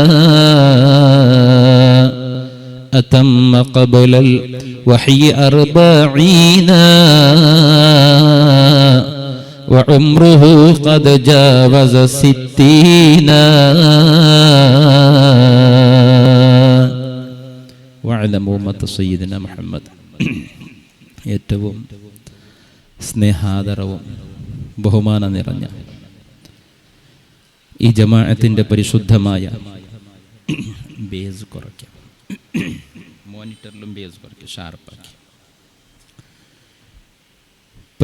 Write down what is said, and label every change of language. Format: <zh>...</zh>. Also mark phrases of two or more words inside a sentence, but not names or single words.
<ar>أتم قبل الوحي 40 وعمره قد جاوز 60. واعلموا أمة سيدنا محمد.</ar> <ml>ഏറ്റവും സ്നേഹാദരവും ബഹുമാനം നിറഞ്ഞ ഈ ജമാഅത്തിന്റെ പരിശുദ്ധമായ ബേസ് കുറയ്ക്കാം, മോണിറ്ററിലും ബേസ് കുറയ്ക്കാം, ഷാർപ്പാക്കി.</ml>